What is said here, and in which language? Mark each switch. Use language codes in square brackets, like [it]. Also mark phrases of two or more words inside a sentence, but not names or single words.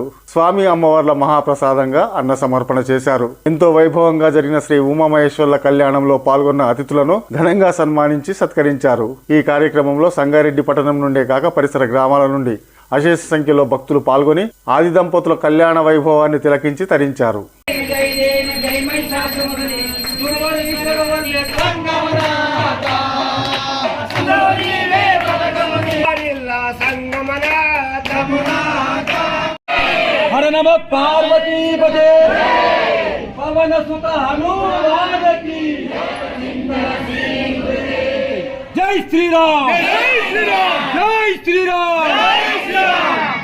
[te] స్వామి అమ్మవార్ల మహాప్రసాదంగా అన్న సమర్పణ చేశారు. ఎంతో వైభవంగా జరిగిన శ్రీ ఉమామహేశ్వర్ల కళ్యాణంలో పాల్గొన్న అతిథులను ఘనంగా సన్మానించి సత్కరించారు. ఈ కార్యక్రమంలో సంగారెడ్డి పట్టణం నుండే కాక పరిసర గ్రామాల నుండి అశేష సంఖ్యలో భక్తులు పాల్గొని ఆది దంపతుల కళ్యాణ వైభవాన్ని తిలకించి తరించారు. [sa] हर नमः पार्वती पते [hi] पवन सुत हनुमान की जय श्री राम, जय श्री राम, जय श्री राम, जय श्री राम।